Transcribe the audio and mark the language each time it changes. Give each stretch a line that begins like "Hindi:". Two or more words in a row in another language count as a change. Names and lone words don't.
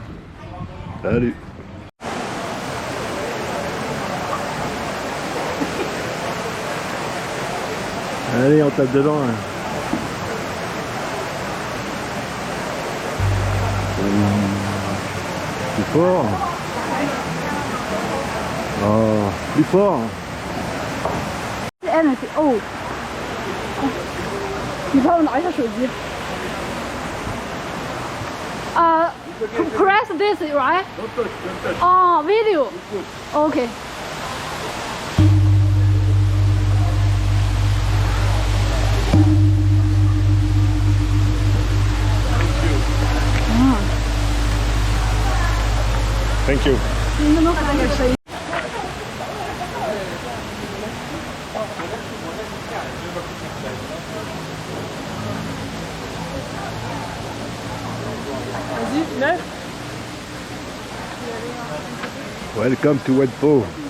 French: Salut. Allez, on tape dedans. Hein. Plus fort. Oh, plus fort.
Chinese: Oh. 你帮我拿一下手机。
English: Press this, right? Oh, video. Okay. Thank you.
Chinese: 你能不能把那个声音？
English: Welcome to Wat Po.